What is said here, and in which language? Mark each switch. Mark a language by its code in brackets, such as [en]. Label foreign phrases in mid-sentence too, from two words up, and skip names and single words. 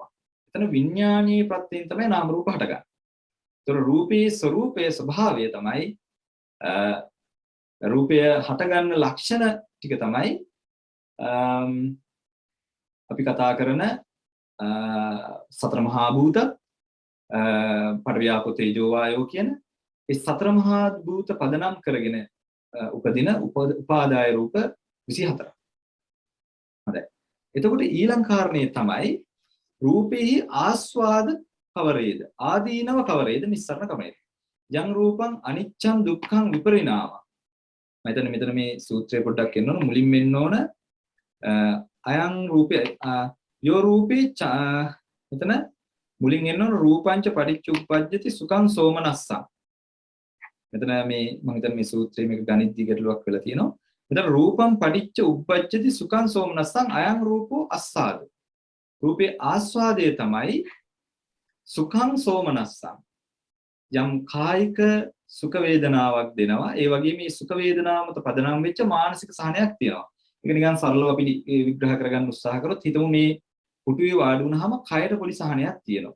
[si] එතන විඥානීය ප්‍රත්‍යයෙන් තමයි නාම රූප හටගන්නේ. ඒතර රූපේ ස්වરૂපයේ ස්වභාවය තමයි රූපය හටගන්න ලක්ෂණ ටික තමයි අපි කතා කරන සතර මහා භූත පඨවි ආපෝ තේජෝ වායෝ කියන ඒ සතර මහා භූත පදනම් කරගෙන උපදින උපාදාය රූප 24. හරි. එතකොට ඊළඟ කාරණේ තමයි රූපේ ආස්වාද කවරේද? ආදීනව කවරේද? නිස්සරණ කවරේද? [pi] යං රූපං අනිච්ඡං දුක්ඛං විපරිණාම. [si] මෙතන මේ සූත්‍රය පොඩ්ඩක් කියන්න මුලින් වෙන්න ඕන [pi] අයං රූපේ යෝ රූපේ [si] මෙතන මුලින් එන්න ඕන [pi] රූපංච පටිච්චුප්පජ්ජති සුඛං සෝමනස්සං. [si] මෙතන මේ මම හිතන්නේ මේ සූත්‍රයේ මේක ගණිතී ගැටලුවක් වෙලා තියෙනවා. [pi] මෙතන රූපං පටිච්ච උප්පජ්ජති සුඛං සෝමනස්සං අයං රූපෝ අස්සාද. [si] රූපේ ආස්වාදයේ තමයි [pi] සුඛං සෝමනස්සං. [si] යම් කායික සුඛ වේදනාවක් දෙනවා. ඒ වගේම මේ සුඛ වේදනාව මත පදනම් වෙච්ච මානසික සහනයක් තියෙනවා. ඒක නිකන් සරලව අපි විග්‍රහ කරගන්න උත්සාහ කරොත් හිතමු මේ පුටුවේ වාඩි වුණාම කයට පොඩි සහනයක් තියෙනවා.